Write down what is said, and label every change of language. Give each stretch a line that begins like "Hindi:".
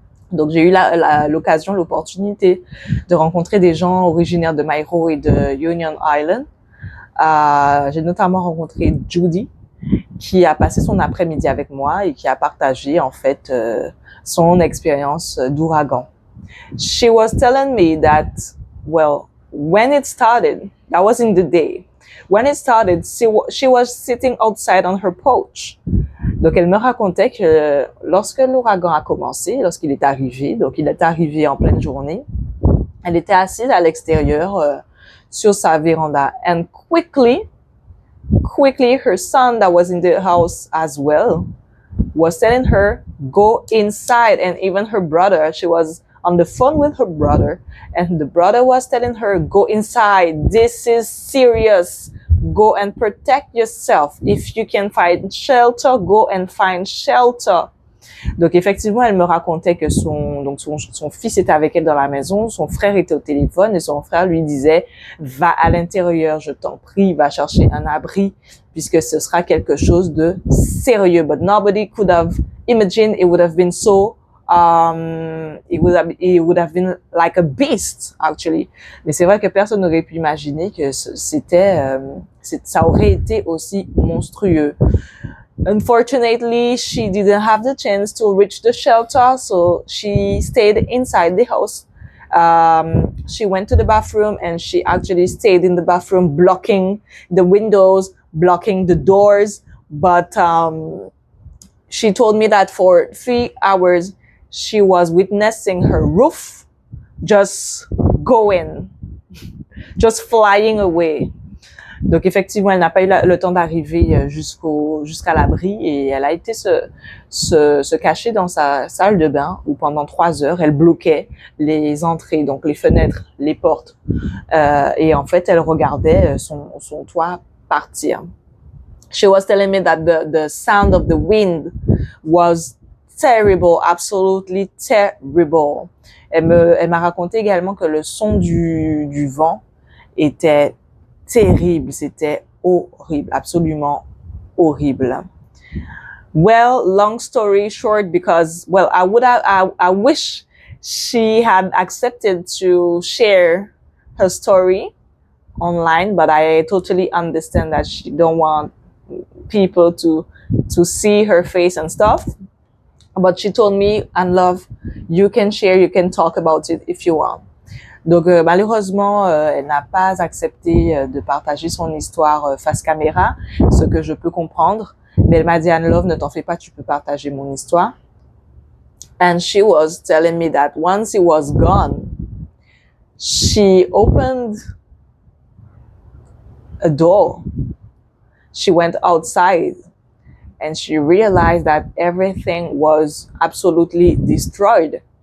French: Donc j'ai eu l'occasion, l'opportunité de rencontrer des gens originaires de Mayreau et de Union Island. J'ai notamment rencontré Judy, qui a passé son après-midi avec moi et qui a partagé en fait son expérience d'ouragan.
English: She was telling me that, well, when it started, that was in the day. When it started, she was sitting outside on her porch.
French: Donc, elle me racontait que lorsque l'ouragan a commencé, lorsqu'il est arrivé, donc il est arrivé en pleine journée, elle était assise à l'extérieur sur sa véranda.
English: And quickly, her son that was in the house as well was telling her, go inside. And even her brother, she was on the phone with her brother, and the brother was telling her, go inside. This is serious. Go and protect yourself. If you can find shelter, go and find shelter.
French: Donc effectivement, elle me racontait que son fils était avec elle dans la maison, son frère était au téléphone et son frère lui disait « Va à l'intérieur, je t'en prie, va chercher un abri puisque ce sera quelque chose de sérieux. »
English: But nobody could have imagined it would have been so it would have been like a beast, actually.
French: Mais c'est vrai que personne n'aurait pu imaginer que ça aurait été aussi monstrueux.
English: Unfortunately, she didn't have the chance to reach the shelter, so she stayed inside the house. She went to the bathroom and she actually stayed in the bathroom, blocking the windows, blocking the doors. But she told me that for 3 hours, she was witnessing her roof just going, just flying away.
French: Donc effectivement, elle n'a pas eu le temps d'arriver jusqu'à l'abri et elle a été se cacher dans sa salle de bain où pendant 3 heures, elle bloquait les entrées, donc les fenêtres, les portes. Et en fait, elle regardait son toit partir.
English: She was telling me that the sound of the wind was terrible, absolutely terrible.
French: Elle m'a raconté également que le son du vent était terrible, c'était horrible, absolument horrible.
English: Well, long story short, because, well, I wish she had accepted to share her story online, but I totally understand that she don't want people to see her face and stuff. But she told me, and love, you can share, you can talk about it if you want.
French: Donc malheureusement, elle n'a pas accepté de partager son histoire face caméra, ce que je peux comprendre. Mais elle m'a dit, Anne Love, ne t'en fais pas, tu peux partager mon histoire.
English: And she was telling me that once he was gone, she opened a door. She went outside and she realized that everything was absolutely destroyed.